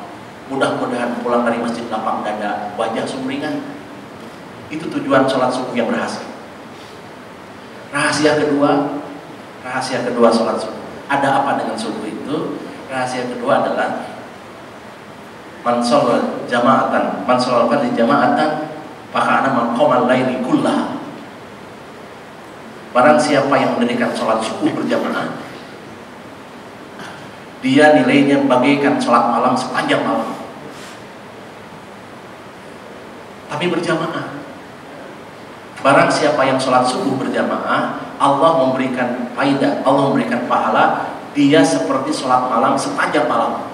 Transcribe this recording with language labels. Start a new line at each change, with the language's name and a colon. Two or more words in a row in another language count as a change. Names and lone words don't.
Indonesian: Mudah-mudahan pulang dari masjid lapang dada, wajah sumringah. Itu tujuan sholat subuh yang berhasil. Rahasia kedua sholat subuh. Ada apa dengan subuh itu? Rahasia kedua adalah
Arabic: من صلى جماعة من صلى الفرض جماعة فكأن من قام الليل كله.
Indonesian: Barang siapa yang mendirikan sholat subuh berjamaah, dia nilainya bagaikan sholat malam sepanjang malam. Tapi berjamaah. Barang siapa yang sholat subuh berjamaah, Allah memberikan faidah, Allah memberikan pahala, dia seperti sholat malam sepanjang malam.